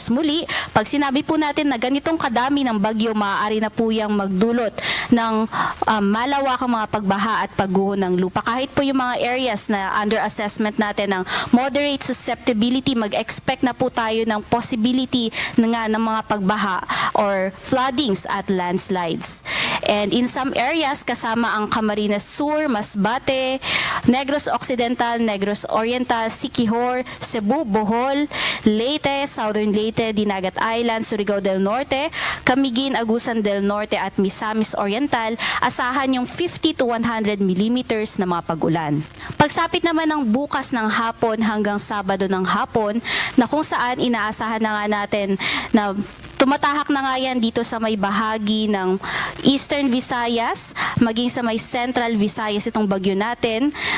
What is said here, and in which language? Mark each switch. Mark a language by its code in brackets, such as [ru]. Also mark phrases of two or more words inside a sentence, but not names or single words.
[tl] Muli, pag sinabi po natin na ganitong kadami ng bagyo, maaari na po yung magdulot ng malawakang mga pagbaha at pagguho ng lupa. Kahit po yung mga areas na [en] under assessment [tl] natin ng [en] moderate susceptibility, [tl] mag-expect na po tayo ng possibility ng mga pagbaha or floodings at landslides. [en] And in some areas, [tl] kasama ang Camarines Sur, Masbate, Negros Occidental, Negros Oriental, Siquijor, Cebu, Bohol, Leyte, Southern Leyte, Dinagat Island, Surigao del Norte, Camiguin, Agusan del Norte at Misamis Oriental, asahan yung 50 to 100 millimeters na mga pag-ulan. Pagsapit naman ng bukas ng hapon hanggang Sabado ng hapon, na kung saan inaasahan na nga natin na tumatahak na nga yan dito sa may bahagi ng Eastern Visayas, maging sa may Central Visayas itong bagyo natin.